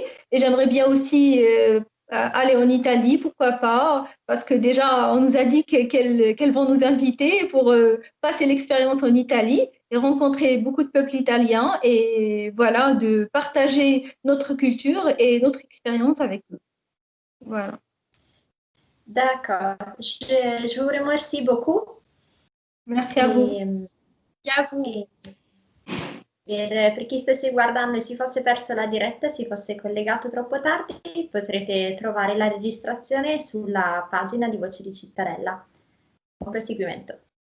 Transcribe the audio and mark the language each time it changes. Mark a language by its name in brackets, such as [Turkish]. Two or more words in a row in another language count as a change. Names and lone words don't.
[French] Et j'aimerais bien aussi aller en Italie, pourquoi pas, parce que déjà, on nous a dit qu'elles vont nous inviter pour passer l'expérience en Italie et rencontrer beaucoup de peuples italiens et voilà, de partager notre culture et notre expérience avec eux. Voilà. D'accord. Je vous remercie beaucoup. Merci à vous. Et à vous. [Italian] Per chi stesse guardando e si fosse perso la diretta, si fosse collegato troppo tardi, potrete trovare la registrazione sulla pagina di Voce di Cittadella. Buon proseguimento.